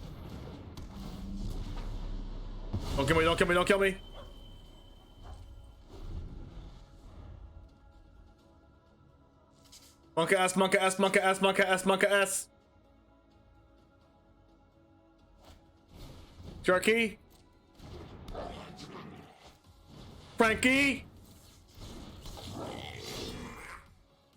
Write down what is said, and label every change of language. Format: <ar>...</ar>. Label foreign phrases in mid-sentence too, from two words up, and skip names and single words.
<en>Don't kill me, don't kill me, don't kill me. Monka S, Monka S, Monka S, Monka S, Monka S. Sharky? Frankie?</en>